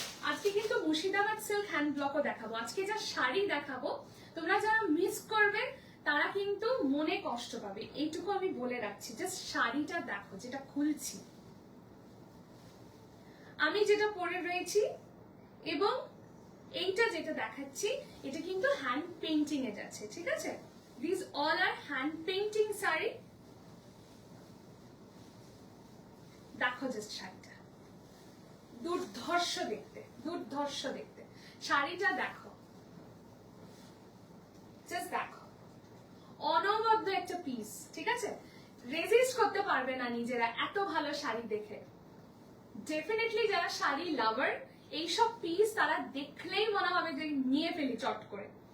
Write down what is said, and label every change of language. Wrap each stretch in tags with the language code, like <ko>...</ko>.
<bn>আজকে কিন্তু Murshidabad silk hand ব্লকও দেখাবো। আজকে যা শাড়ি দেখাবো তোমরা যারা মিস করবে তারা কিন্তু মনে কষ্ট পাবে, এইটুকু আমি বলে রাখছি। জাস্ট শাড়িটা দেখো, যেটা খুলছি আমি, যেটা পরে রয়েছি, এবং এইটা যেটা দেখাচ্ছি এটা কিন্তু হ্যান্ড পেইন্টিং এ যাচ্ছে, ঠিক আছে।</bn> <en>These all are hand painting sari.</en> <bn>দেখো জাস্ট শাড়িটা দুর্ধর্ষ দেখতে, দুর্ধর্ষ দেখতে। শাড়িটা দেখো, জাস্ট দেখো, অনবদ্য একটা পিস, ঠিক আছে? রেজিস্ট করতে পারবে না নিজেরা এত ভালো শাড়ি দেখে। ডেফিনেটলি যারা শাড়ি লাভার, এইসব পিস তারা দেখলেই মনে হবে যে নিয়ে ফেলি চট করে।</bn>